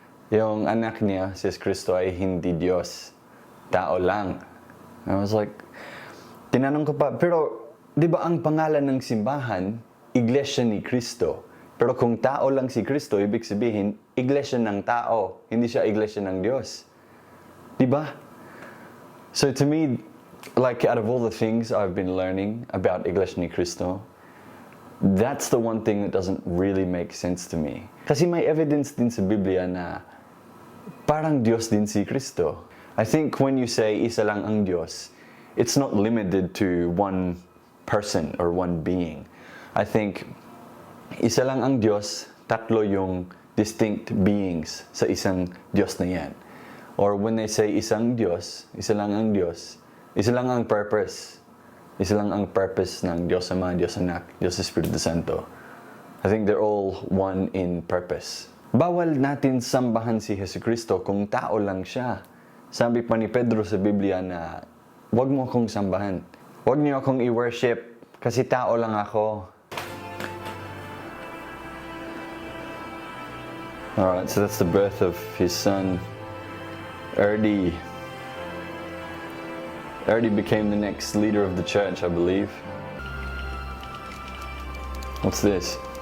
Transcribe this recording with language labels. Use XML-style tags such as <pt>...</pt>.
<tl>Yung anak niya, si Kristo, ay hindi Diyos. Tao lang.</tl> <en>I was like,</en> <tl>tinanong ko pa, pero di ba ang pangalan ng simbahan, Iglesia Ni Cristo? Pero kung tao lang si Kristo, ibig sabihin, iglesia ng tao, hindi siya iglesia ng Diyos. Di ba?</tl> <en>So to me, like out of all the things I've been learning about Iglesia Ni Cristo, that's the one thing that doesn't really make sense to me.</en> <tl>Kasi may evidence din sa Biblia na parang Diyos din si Kristo.</tl> <en>I think when you say</en> <tl>isa lang ang Diyos,</tl> <en>it's not limited to one person or one being. I think</en> <tl>isa lang ang Diyos, tatlo yung distinct beings sa isang Diyos na yan.</tl> <en>Or when they say</en> <tl>isang Diyos, isa lang ang Diyos, isa lang ang purpose. Isa lang ang purpose ng Diyos Ama, Diyos Anak, Diyos Espiritu Santo.</tl> <en>I think they're all one in purpose.</en> <tl>Bawal natin sambahan si Jesucristo kung tao lang siya. Sabi pa ni Pedro sa Biblia na, huwag mo akong sambahan. Huwag niyo akong i-worship kasi tao lang ako.</tl> <en>Alright, so that's the birth of his son, Erdi. Erdi became the next leader of the church, I believe. What's this?</en>